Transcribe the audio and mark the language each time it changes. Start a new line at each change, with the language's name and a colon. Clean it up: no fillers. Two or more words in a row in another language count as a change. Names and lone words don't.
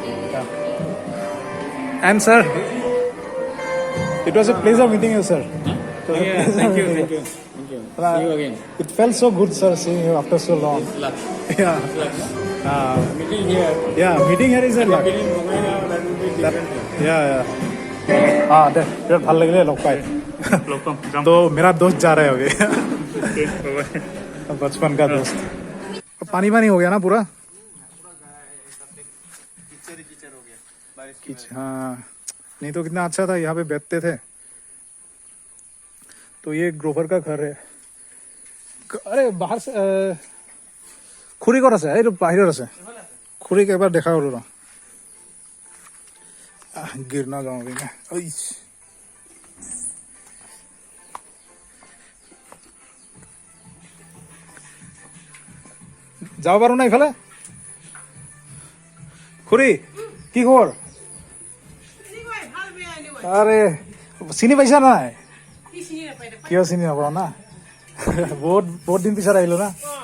English: And sir, it was a pleasure meeting you, sir. Yeah, thank you. See you again. It felt so good, sir, seeing you after so long. It's luck. Yeah. Meeting here. Yeah, meeting here is a luck. Meeting in Mumbai now, that will be
Assamese: हाँ दे बिराट ভাল লাগিলে লগ পাই
English: welcome. Jump.
Hindi: तो मेरा दोस्त जा रहा है अभी
English: Okay, bye-bye.
Hindi: बचपन का दोस्त पानी पानी हो गया ना पूरा हाँ नहीं तो कितना अच्छा था यहाँ पे बैठते थे तो ये ग्रोवर का घर है अरे बाहर से खुरी कर
Assamese: আছে এইটো বাহিৰত আছে খুৰীক এবাৰ দেখা কৰো ৰ
Hindi: गिर ना जाऊं अभी मैं
Assamese: যাব পাৰো না ইফালে খুৰী কি খবৰ আরে চিনি পাইছা নাই কিয় চিনি নাপাও না বহুত দিন পিছত আহিলো না